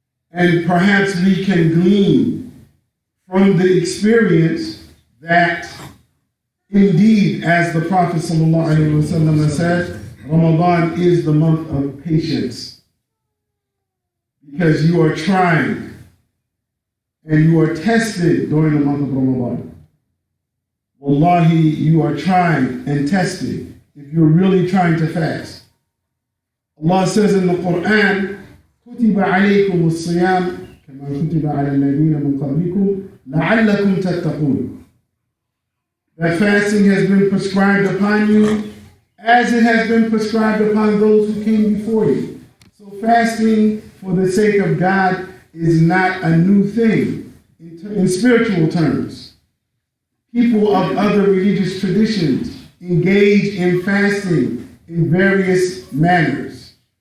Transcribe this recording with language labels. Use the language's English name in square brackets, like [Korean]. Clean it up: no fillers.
[English] And perhaps we can glean from the experience that indeed, as the Prophet ﷺ said, Ramadan is the month of patience. Because you are trying and you are tested during the month of Ramadan. Wallahi, you are trying and tested if you're really trying to fast. [Arabic] Allah says in the Quran, كُتِبَ عَلَيْكُمُ الصِّيَامُ كَمَا كُتِبَ عَلَى الَّذِينَ مِنْ قَبْلِكُمْ لَعَلَّكُمْ تَتَّقُونَ. [English] That fasting has been prescribed upon you as it has been prescribed upon those who came before you. So fasting for the sake of God is not a new thing in spiritual terms. People of other religious traditions engage in fasting in various manners.